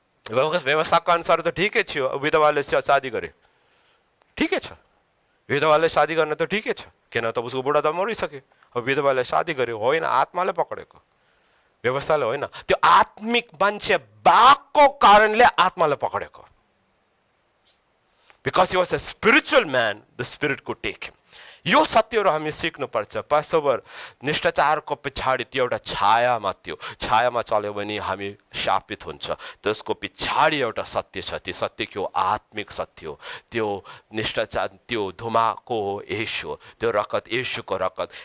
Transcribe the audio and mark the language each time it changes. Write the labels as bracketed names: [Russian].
[Nepali] व्यवस्थाको अनुसार त ठिकै थियो, विधवाले शादी गरे, ठिकै छ। विधवाले शादी गर्न त ठिकै छ, किन त उसको बुढा त मरिसक्यो, अब विधवाले शादी गर्यो, होइन, आत्माले पकडेको, व्यवस्थाले होइन। त्यो आत्मिक मान्छे भएको कारणले आत्माले पकडेको। [English] Because he was a spiritual man, the spirit could take him. [Nepali] यो सत्यहरू हामी सिक्नुपर्छ। पासोभर निष्ठाचारको पछाडि त्यो एउटा छायामा, त्यो छायामा चल्यो भने हामी शापित हुन्छ। त्यसको पछाडि एउटा सत्य छ, त्यो सत्य के हो? आत्मिक सत्य हो। त्यो निष्ठाचार, त्यो धुमाको हो येशू, त्यो रगत, येशूको रगत।